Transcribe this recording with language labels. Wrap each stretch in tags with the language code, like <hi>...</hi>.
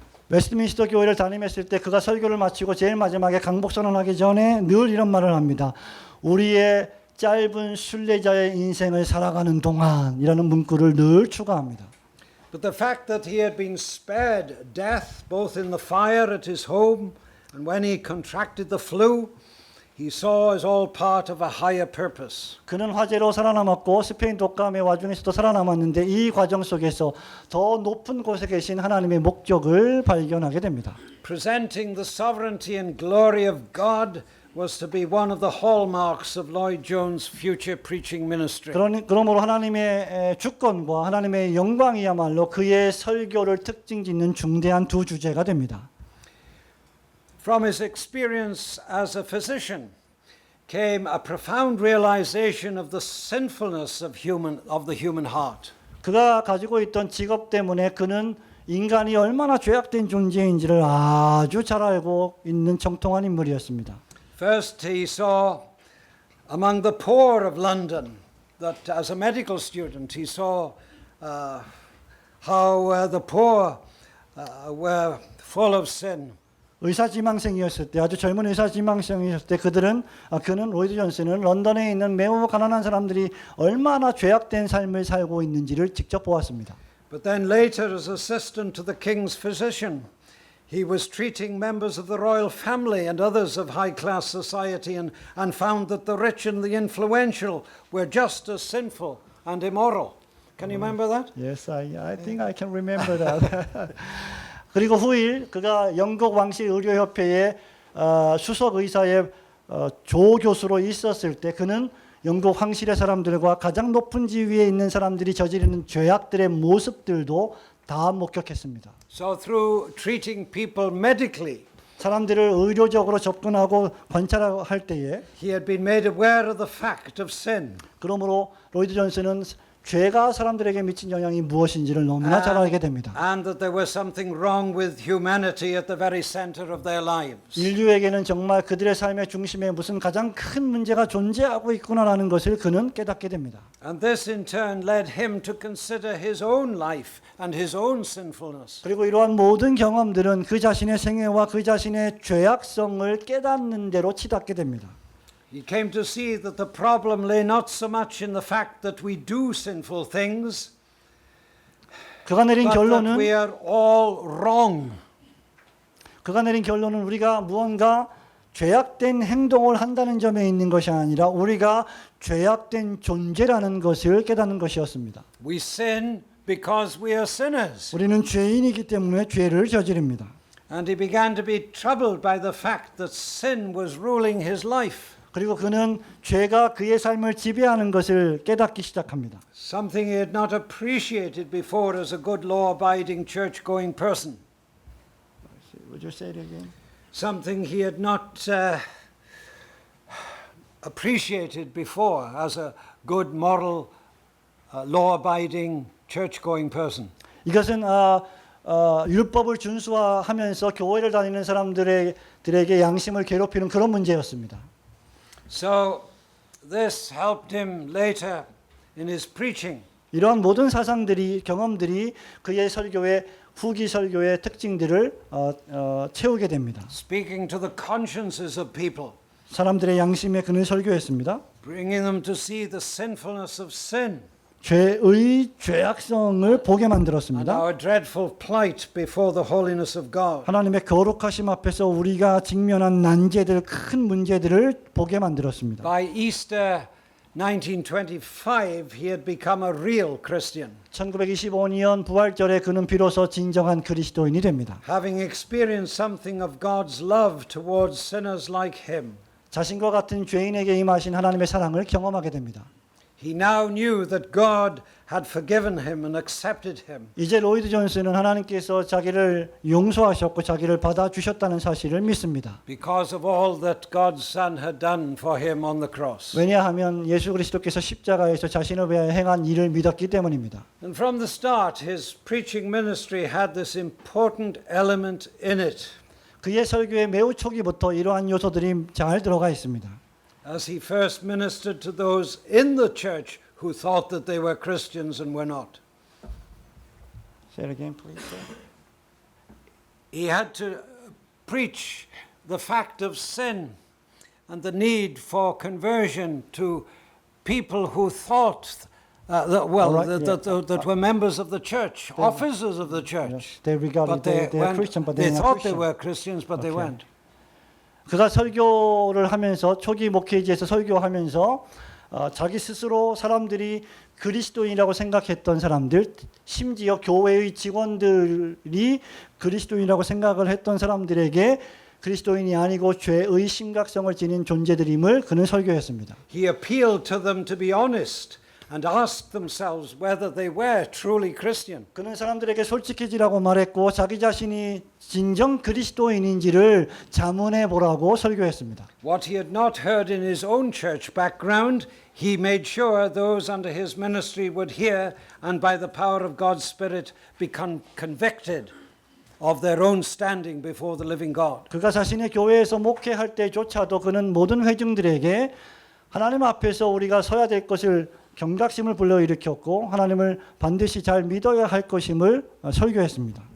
<ko>웨스트민스터 교회를 담임했을 때 그가 설교를 마치고 제일 마지막에 강복선언하기 전에 늘 이런 말을 합니다. 우리의 짧은 순례자의 인생을 살아가는 동안이라는 문구를 늘 추가합니다.</ko> <en>But the fact that he had been spared death both in the fire at his home and when he contracted the flu, he saw as all part of a higher purpose.</en> <ko>그는 화재로 살아남았고 스페인 독감의 와중에서도 살아남았는데 이 과정 속에서 더 높은 곳에 계신 하나님의 목적을 발견하게 됩니다.</ko> <en>Presenting the sovereignty and glory of God was to be one of the hallmarks of Lloyd Jones' future preaching ministry.</en> <ko>그러므로 하나님의 주권과 하나님의 영광이야말로 그의 설교를 특징짓는 중대한 두 주제가 됩니다.</ko> <en>From his experience as a physician came a profound realization of the sinfulness of the human heart.</en> <ko>그가 가지고 있던 직업 때문에 그는 인간이 얼마나 죄악된 존재인지를 아주 잘 알고 있는 정통한 인물이었습니다.</ko> <en>First, he saw among the poor of London that as a medical student, he saw how the poor were full of sin.</en> <ko>의사지망생이었을 때 아주 젊은 의사지망생이었을 때 그는 로이드 존스는 런던에 있는 매우 가난한 사람들이 얼마나 죄악된 삶을 살고 있는지를 직접 보았습니다.</ko> <en>But then later as assistant to the king's physician, he was treating members of the royal family and others of high-class society and found that the rich and the influential were just as sinful and immoral. Can you remember that? Yes, I think I can remember that.</en> <ko>그리고 후일 그가 영국 왕실 의료협회의 수석 의사의 조 교수로 있었을 때 그는 영국 황실의 사람들과 가장 높은 지위에 있는 사람들이 저지르는 죄악들의 모습들도 다 목격했습니다.</ko> <en>So through treating people medically,</en> <ko>사람들을 의료적으로 접근하고 관찰할 때에</ko> <en>he had been made aware of the fact of sin.</en> <ko>그러므로 로이드 존슨은 죄가 사람들에게 미친 영향이 무엇인지를 너무나 잘 알게 됩니다.</ko> <en>And that there was something wrong with humanity at the very center of their lives.</en> <ko>인류에게는 정말 그들의 삶의 중심에 무슨 가장 큰 문제가 존재하고 있구나라는 것을 그는 깨닫게 됩니다.</ko> <en>And this in turn led him to consider his own life and his own sinfulness.</en> <ko>그리고 이러한 모든 경험들은 그 자신의 생애와 그 자신의 죄악성을 깨닫는 대로 치닫게 됩니다.</ko> <en>He came to see that the problem lay not so much in the fact that we do sinful things,</en> <ko>그가 내린</ko> <en>but that</en> <ko>결론은</ko> <en>we are all wrong.</en> <ko>우리가 무언가 죄악된 행동을 한다는 점에 있는 것이 아니라 우리가 죄악된 존재라는 것을 깨닫는 것이었습니다.</ko> <en>We sin because we are sinners.</en> <ko>우리는 죄인이기 때문에 죄를 저지릅니다.</ko> <en>And he began to be troubled by the fact that sin was ruling his life.</en> <ko>그리고 그는 죄가 그의 삶을 지배하는 것을 깨닫기 시작합니다.</ko> <en>Something he had not appreciated before as a good law-abiding church-going person. Would you say it again? Something he had not appreciated before as a good moral, law-abiding church-going person.</en> <ko>이것은 율법을 준수하면서 교회를 다니는 사람들에게 양심을 괴롭히는 그런 문제였습니다.</ko> <en>So this helped him later in his preaching.</en> <ko>이러한 모든 사상들이 경험들이 그의 설교의 후기 설교의 특징들을 채우게 됩니다.</ko> <en>Speaking to the consciences of people,</en> <ko>사람들의 양심에 그는 설교했습니다.</ko> <en>bringing them to see the sinfulness of sin</en> <ko>죄의 죄악성을 보게</ko> <en>and</en> <ko>만들었습니다.</ko> <en>our dreadful plight before the holiness of God.</en> <ko>하나님의 거룩하심 앞에서 우리가 직면한 난제들, 큰 문제들을 보게 만들었습니다.</ko> <en>By Easter 1925, he had become a real Christian,</en> <ko>1925년 부활절에 그는 비로소 진정한 그리스도인이 됩니다.</ko> <en>having experienced something of God's love towards sinners like him.</en> <ko>자신과 같은 죄인에게 임하신 하나님의 사랑을 경험하게 됩니다.</ko> <en>He now knew that God had forgiven him and accepted him.</en> <ko>이제 로이드 존슨은 하나님께서 자기를 용서하셨고 자기를 받아주셨다는 사실을 믿습니다.</ko> <en>Because of all that God's Son had done for him on the cross.</en> <ko>왜냐하면 예수 그리스도께서 십자가에서 자신을 위하여 행한 일을 믿었기 때문입니다.</ko> <en>And from the start, his preaching ministry had this important element in it.</en> <ko>그의 설교에 매우 초기부터 이러한 요소들이 잘 들어가 있습니다.</ko> <en>As he first ministered to those in the church who thought that they were Christians and were not. Say it again, please. He had to preach the fact of sin and the need for conversion to people who thought that were members of the church, officers of the church. They regarded they are Christian, but they they are thought they Christian. were Christians, but they weren't.</en> <ko>그가 설교를 하면서 초기 목회지에서 설교하면서 자기 스스로 사람들이 그리스도인이라고 생각했던 사람들, 심지어 교회의 직원들이 그리스도인이라고 생각을 했던 사람들에게 그리스도인이 아니고 죄의 심각성을 지닌 존재들임을 그는 설교했습니다.</ko> <en>He appealed to them to be honest and asked themselves whether they were truly Christian.</en> <ko>그는 사람들에게 솔직해지라고 말했고 자기 자신이 진정 그리스도인인지를 자문해 보라고 설교했습니다.</ko> <en>What he had not heard in his own church background, he made sure those under his ministry would hear and by the power of God's Spirit become convicted of their own standing before the living God.</en> <ko>그가 자신의 교회에서 목회할 때조차도 그는 모든 회중들에게 하나님 앞에서 우리가 서야 될 것을 경각심을 불러일으켰고 하나님을 반드시 잘 믿어야 할 것임을 설교했습니다.</ko>